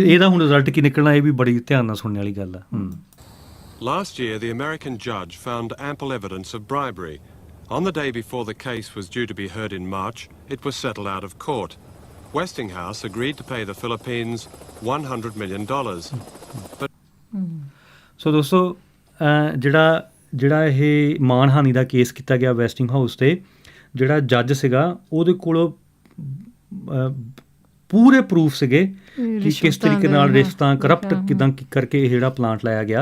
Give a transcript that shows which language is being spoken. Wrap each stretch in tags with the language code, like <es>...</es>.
<pa>ਇਹਦਾ ਹੁਣ ਰਿਜ਼ਲਟ ਕੀ ਨਿਕਲਣਾ ਇਹ ਵੀ ਬੜੀ ਧਿਆਨ ਨਾਲ ਸੁਣਨ ਵਾਲੀ ਗੱਲ ਆ।</pa> <en>Last year, the American judge found ample evidence of bribery. On the day before the case was due to be heard in March, it was settled out of court. Westinghouse agreed to pay the Philippines $100 million.</en> <pa>ਸੋ ਦੋਸਤੋ ਜਿਹੜਾ ਇਹ ਮਾਨਹਾਨੀ ਦਾ case ਕੀਤਾ ਗਿਆ Westing house 'ਤੇ, ਜਿਹੜਾ ਜੱਜ ਸੀਗਾ ਉਹਦੇ ਕੋਲ ਪੂਰੇ ਪ੍ਰੂਫ ਸੀਗੇ ਕਿ ਕਿਸ ਤਰੀਕੇ ਨਾਲ ਰਿਸ਼ਤਾਂ ਕਰਪਟ ਕਿੱਦਾਂ ਕਰਕੇ ਇਹ ਜਿਹੜਾ ਪਲਾਂਟ ਲਾਇਆ ਗਿਆ।</pa>